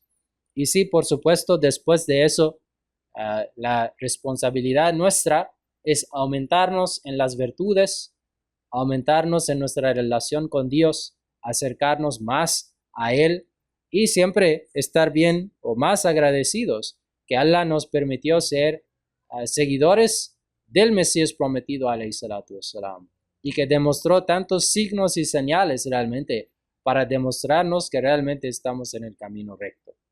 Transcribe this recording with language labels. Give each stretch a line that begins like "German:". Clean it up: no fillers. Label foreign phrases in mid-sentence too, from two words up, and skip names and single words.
Spanish: Y sí, por supuesto, después de eso, la responsabilidad nuestra es aumentarnos en las virtudes, aumentarnos en nuestra relación con Dios, acercarnos más a Él y siempre estar bien o más agradecidos que Allah nos permitió ser seguidores del Mesías prometido,
Arabic: عليه الصلاة والسلام,
Spanish: y que demostró tantos signos y señales realmente para demostrarnos que realmente estamos en el camino recto.